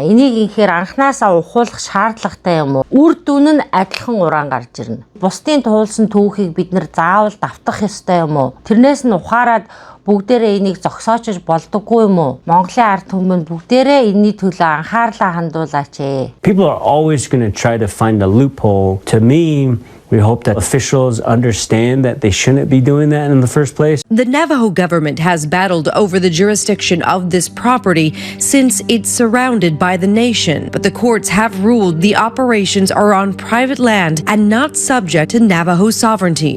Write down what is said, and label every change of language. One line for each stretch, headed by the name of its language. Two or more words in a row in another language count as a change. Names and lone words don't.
Mongolian: Энийг инхээр анханасаа ухуулах шаардлагатай юм уу? Үр дүн нь адилхан уран гарч ирнэ. Бусдын туулсан түүхийг бид нэр заавал давтах ёстой юм уу? Тэрнээс нь ухаарад бүгдээрээ энийг зогсоочж болдоггүй юм уу? Монголын ард түмэн бүгдээрээ энэний төлөө анхаарлаа хандуулаач.
English: People are always going to try to find a loophole. To me, we hope that officials understand that they shouldn't be doing that in the first place. The Navajo government has battled over the jurisdiction of this property since it's surrounded by the nation, but the courts have ruled the operations are on private land and not subject to Navajo sovereignty.